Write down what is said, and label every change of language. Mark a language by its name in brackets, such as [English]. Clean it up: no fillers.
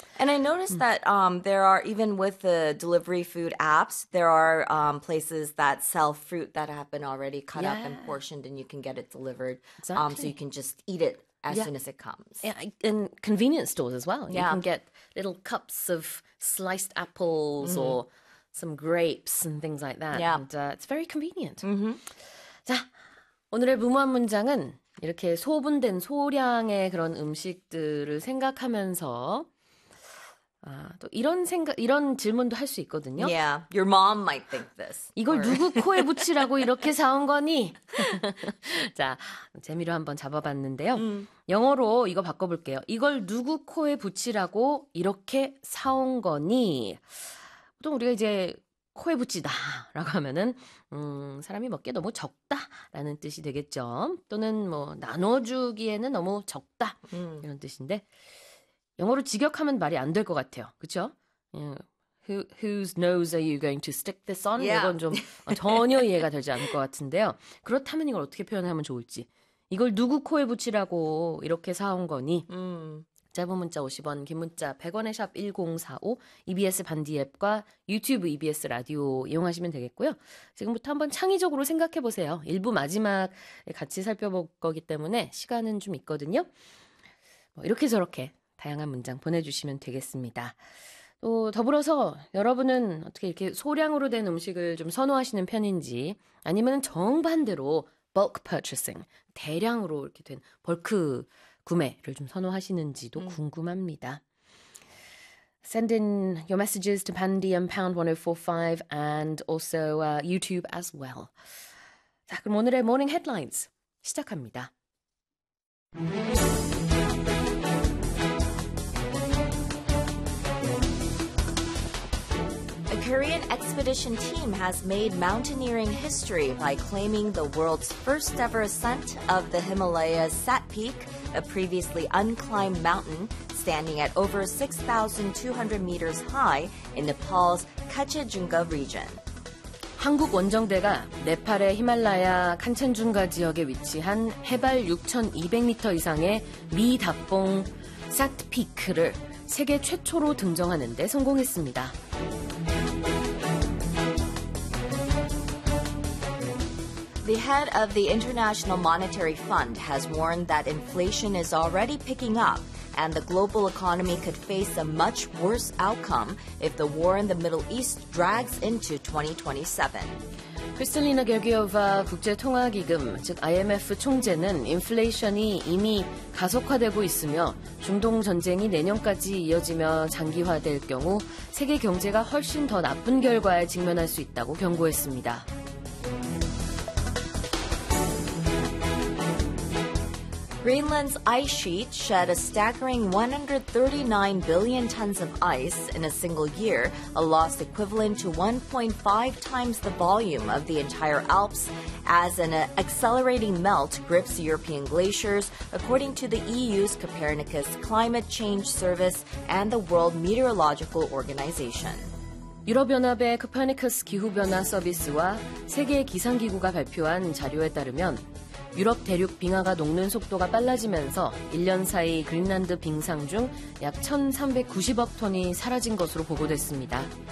[English] And I noticed that there are, even with the delivery food apps, there are places that sell fruit that have been already cut up and Yeah. portioned, and you can get it delivered. So you Exactly. can just eat it as Yeah. soon as it comes. In convenience stores as well, you can Yeah. get little cups of sliced apples or some grapes and things like that. Yeah. And it's very convenient. [Korean] 자, 오늘의 무모한 문장은 이렇게 소분된 소량의 그런 음식들을 생각하면서 또 이런 질문도 할수 있거든요. [English] Yeah, your mom might think this. [Korean] 이걸 누구 코에 붙이라고 이렇게 사온 거니? 자, 재미로 한번 잡아봤는데요. 영어로 이거 바꿔볼게요. 이걸 누구 코에 붙이라고 이렇게 사온 거니? 보통 우리가 이제 코에 붙이다라고 하면은 사람이 먹기에 너무 적다라는 뜻이 되겠죠. 또는 뭐 나눠주기에는 너무 적다 이런 뜻인데 영어로 직역하면 말이 안될것 같아요. 그렇죠? [English] Whose nose are you going to stick this on? [Korean] 이건 좀 전혀 이해가 되지 않을 것 같은데요. 그렇다면 이걸 어떻게 표현하면 좋을지. 이걸 누구 코에 붙이라고 이렇게 사온 거니? 짧은 문자 50원, 긴 문자 100원의 샵 1045, EBS 반디 앱과 유튜브 EBS 라디오 이용하시면 되겠고요. 지금부터 한번 창의적으로 생각해 보세요. 1부 마지막 같이 살펴볼 거기 때문에 시간은 좀 있거든요. 뭐 이렇게 저렇게 다양한 문장 보내주시면 되겠습니다. 또 더불어서 여러분은 어떻게 이렇게 소량으로 된 음식을 좀 선호하시는 편인지 아니면 정반대로 bulk purchasing, 대량으로 이렇게 된 벌크 구매를 좀 선호하시는지도 궁금합니다. [English] Send in your messages to Pandy and #1045 and also YouTube as well. [Korean] 자, 그럼 오늘의 모닝 헤드라인스 시작합니다. [English] The Korean expedition team has made mountaineering history by claiming the world's first ever ascent of the Himalaya's Sat Peak, a previously unclimbed mountain standing at over 6,200 meters high in Nepal's Kanchenjunga region. [Korean] 한국 원정대가 네팔의 히말라야 칸첸준가 지역에 위치한 해발 6,200m 이상의 미답봉 Sat Peak를 세계 최초로 등정하는 데 성공했습니다. [English] The head of the International Monetary Fund has warned that inflation is already picking up and the global economy could face a much worse outcome if the war in the Middle East drags into 2027. [Korean] 크리스틀리나 게르기오바 국제통화기금, 즉 IMF 총재는 인플레이션이 이미 가속화되고 있으며 중동전쟁이 내년까지 이어지며 장기화될 경우 세계 경제가 훨씬 더 나쁜 결과에 직면할 수 있다고 경고했습니다. [English] Greenland's ice sheet shed a staggering 139 billion tons of ice in a single year, a loss equivalent to 1.5 times the volume of the entire Alps, as an accelerating melt grips European glaciers, according to the EU's Copernicus Climate Change Service and the World Meteorological Organization. [Korean] 유럽연합의 코페르니쿠스 기후변화 서비스와 세계 기상기구가 발표한 자료에 따르면 유럽 대륙 빙하가 녹는 속도가 빨라지면서 1년 사이 그린란드 빙상 중 약 1,390억 톤이 사라진 것으로 보고됐습니다.